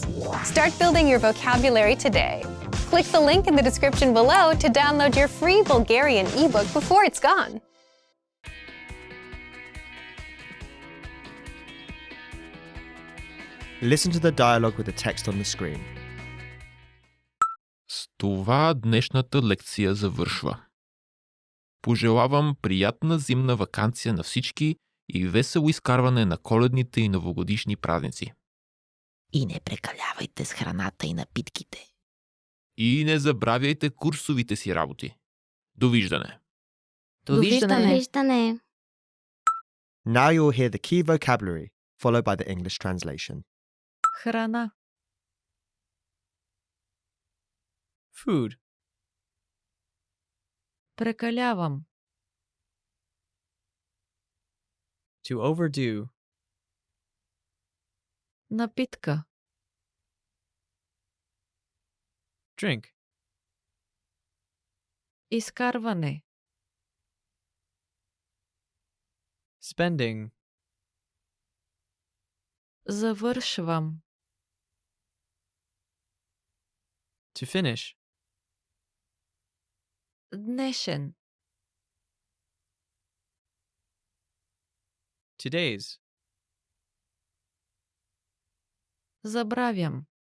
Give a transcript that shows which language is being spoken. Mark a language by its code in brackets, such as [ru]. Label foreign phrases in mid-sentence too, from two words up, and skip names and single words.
[en] Start building your vocabulary today. Click the link in the description below to download your free Bulgarian ebook before it's gone. Listen to the dialogue with the text on the screen. [bg] С това днешната лекция завършва. Пожелавам приятна зимна ваканция на всички и весело изкарване на коледните и новогодишни празници. И не прекалявайте с храната и напитките. И не забравяйте курсовите си работи. Довиждане! Довиждане! [en] Now you'll hear the key vocabulary, followed by the English translation. [bg] Храна. Food. Прекалявам. To overdo. Напитка. Drink. Изкарване. Spending. Завършвам. [en] To finish. [bg] Днешен. Today's. Забравям.